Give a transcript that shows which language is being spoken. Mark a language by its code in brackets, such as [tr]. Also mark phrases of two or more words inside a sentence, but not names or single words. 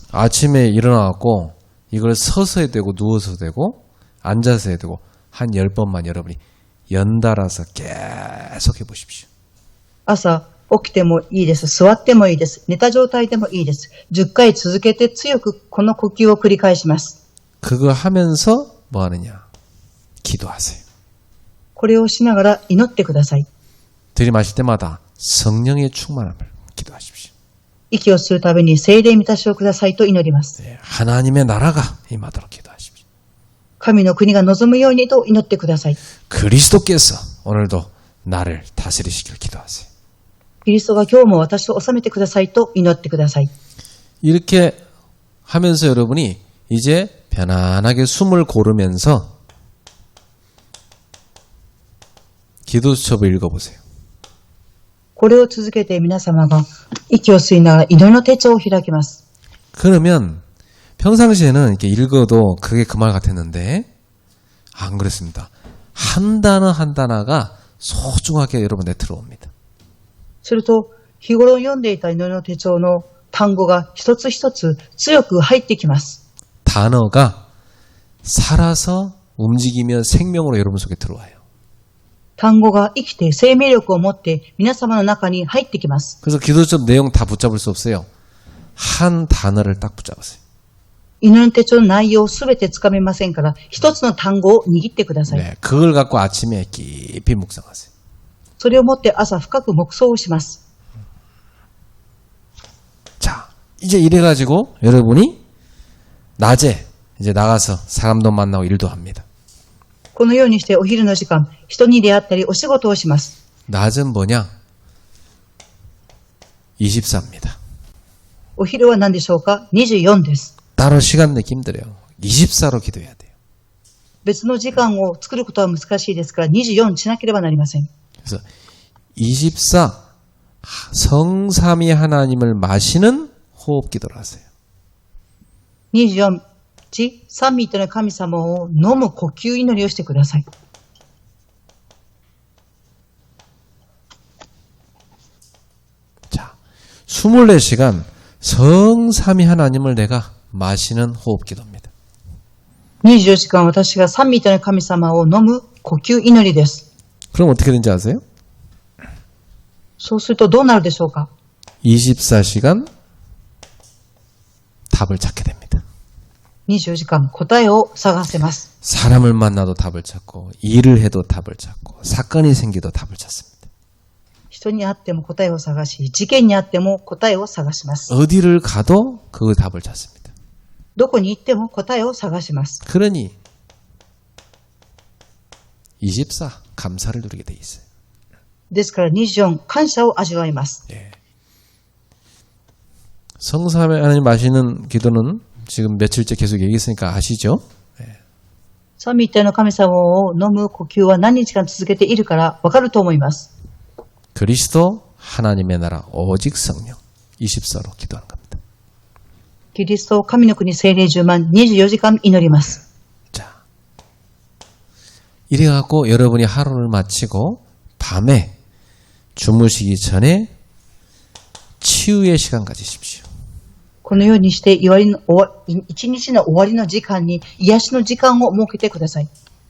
[ko] 아침에 일어나갖고 이걸 서서 해도 되고 누워서 해도 되고 앉아서 해도 되고 한 10번만 여러분이 연달아서 계속 해보십시오. [ja] 朝起きてもいいです。座ってもいいです。寝た状態でもいいです。10回続けて強くこの呼吸を繰り返します。 [ko] 그거 하면서 뭐 하느냐? 기도하세요. [ja] これをしながら祈ってください。 [ko] 들이마실 때마다 성령의 충만함을 기도하십시오. [ja] 息をするために聖霊満たしをくださいと祈ります。 [ko] 예, 하나님의 나라가 임하도록 기도하십시오. [ja] 神の国が望むようにと祈ってください。 [ko] 그리스도께서 오늘도 나를 다스리시길 기도하세요. [ja] キリストが今日も私を治めてくださいと祈ってください。 [ko] 이렇게 하면서 여러분이 이제 편안하게 숨을 고르면서 기도 수첩을 읽어보세요. [ja] これを続けて皆様が息を吸いながら祈りの手帳を開きます。 [ko] 그러면 평상시에는 이렇게 읽어도 그게 그 말 같았는데 안 그랬습니다. 한 단어 한 단어가 소중하게 여러분에 들어옵니다. [ja] すると、日頃読んでいた祈りの手帳の単語が一つ一つ強く入ってきます。 [ko] 단어가 살아서 움직이며 생명으로 여러분 속에 들어와요. [ja] 単語が生きて生命力を持って皆様の中に入ってきます。 [ko] 그래서 기도처럼 내용 다 붙잡을 수 없어요. 한 단어를 딱 붙잡으세요. [ja] 祈りの手帳の内容をすべてつかめませんから、一つの単語を握ってください。 [ko] 네, 그걸 갖고 아침에 깊이 묵상하세요. [ja] それをもって朝深く黙想をします。 [ko] 자, 이제 이래가지고 여러분이 낮에 이제 나가서 사람도 만나고 일도 합니다. [ja] このようにしてお昼の時間、人に出会ったりお仕事をします。 [ko] 낮은 뭐냐? 24입니다. [ja] お昼は何でしょうか？ 24です。 [ko] 따로 시간 내기 힘들어요. 24로 기도해야 돼요. [ja] 別の時間を作ることは難しいですから24しなければなりません。 [ko] 그래서 24 성삼위 하나님을 마시는 호흡 기도를 하세요. [ja] 24、三位一体の神様を飲む呼吸祈りをしてください。 [ko] 자, 24시간 성삼위 하나님을 내가 마시는 호흡 기도입니다. [ja] 24 時間私が三位一体の神様を飲む呼吸祈りです。 [ko] 그럼 어떻게 되는지 아세요? [ja] そうするとどうなるでしょうか？ [ko] 24시간 답을 찾게 됩니다. [ja] 24 時間答えを探せます。 [ko] 사람을 만나도 답을 찾고 일을 해도 답을 찾고 사건이 생기도 답을 찾습니다. [ja] 人に会っても答えを探し、事件に会っても答えを探します。 [ko] 어디를 가도 그 답을 찾습니다. [ja] どこに行っても答えを探します。 [ko] 그러니 24 감사를 누리게 돼 있어요. [ja] ですから24感謝を味わいます。 [ko] 성삼위 하나님 마시는 기도는 지금 며칠째 계속 얘기했으니까 아시죠? [ja] 三位一体の神様を飲む呼吸は何日間続けているからわかると思います。 [ko] 그리스도 하나님의 나라 오직 성령 24로 기도하는 겁니다. [ja] キリスト神の国聖霊10万24時間祈ります。 [ko] 자, 이래갖고 여러분이 하루를 마치고 밤에 주무시기 전에 치유의 시간 가지십시오. [ja] このようにして一日の終わりの時間に癒しの時間を設けてください。